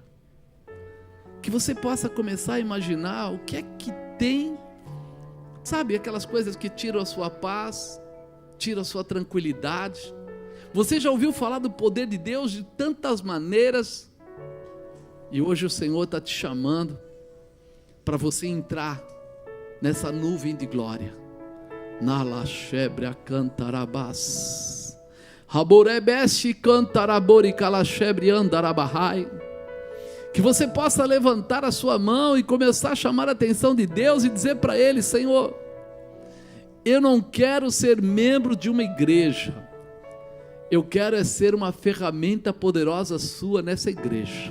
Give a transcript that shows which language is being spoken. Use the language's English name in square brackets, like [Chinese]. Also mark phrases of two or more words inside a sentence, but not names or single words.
[Portuguese] Que você possa começar a imaginar o que é que tem, sabe, aquelas coisas que tiram a sua paz, tiram a sua tranquilidade. Você já ouviu falar do poder de Deus de tantas maneiras, e hoje o Senhor está te chamando para você entrar nessa nuvem de glória. Nala shebre cantarabás, raborebeste cantarabori calachebre andarabahai. Que você possa levantar a sua mão e começar a chamar a atenção de Deus e dizer para Ele: Senhor, eu não quero ser membro de uma igreja, eu quero ser uma ferramenta poderosa sua nessa igreja.